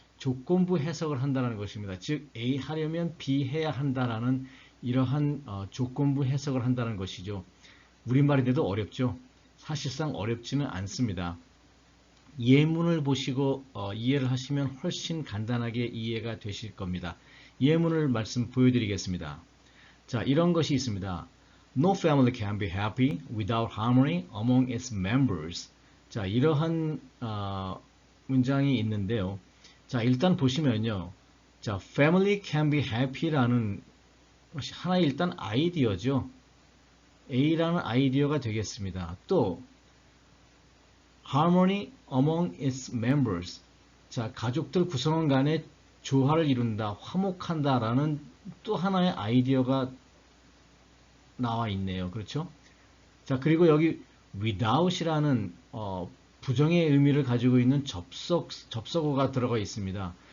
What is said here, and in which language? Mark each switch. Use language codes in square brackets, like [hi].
[ko] 조건부 해석을 한다는 것입니다. 즉 A 하려면 B 해야 한다라는 이러한 조건부 해석을 한다는 것이죠. 우리말인데도 어렵죠. 사실상 어렵지는 않습니다. 예문을 보시고 이해를 하시면 훨씬 간단하게 이해가 되실 겁니다. 예문을 보여드리겠습니다. 자, 이런 것이 있습니다. [en] No family can be happy without harmony among its members. [ko] 자, 이러한 문장이 있는데요. 자, 일단 보시면요. 자, [en] family can be happy [ko] 라는 것이 하나의 일단 아이디어죠. A라는 아이디어가 되겠습니다. [en] 또 harmony among its members. [ko] 자, 가족들 구성원 간의 조화를 이룬다, 화목한다라는 또 하나의 아이디어가 나와 있네요. 그렇죠? 자, 그리고 여기 without이라는 부정의 의미를 가지고 있는 접속어가 들어가 있습니다.